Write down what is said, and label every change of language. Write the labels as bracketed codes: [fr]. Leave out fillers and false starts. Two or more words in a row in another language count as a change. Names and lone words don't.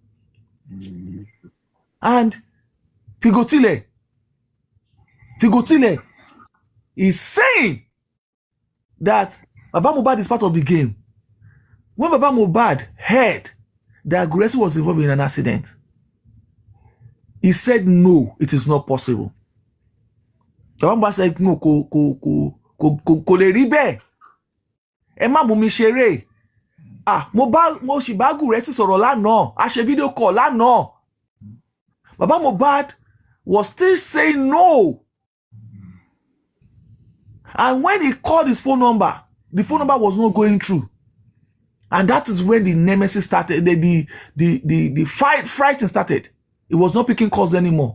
[en] And Figotile is saying that Baba Mohbad is part of the game. When Baba Mohbad heard that Gracie was involved in an accident, he said, no, it is not possible. Baba Mohbad said, no, [yo] kò lè rí bẹ́ẹ̀. Ẹ má mú mi ṣeré. Mo sì bá Gracie sọ̀rọ̀ lánàá. A ṣe video call lánàá. [en] Baba Mohbad was still saying no. And when he called his phone number, the phone number was not going through. And that is when the nemesis started, the fighting started. It was not picking calls anymore.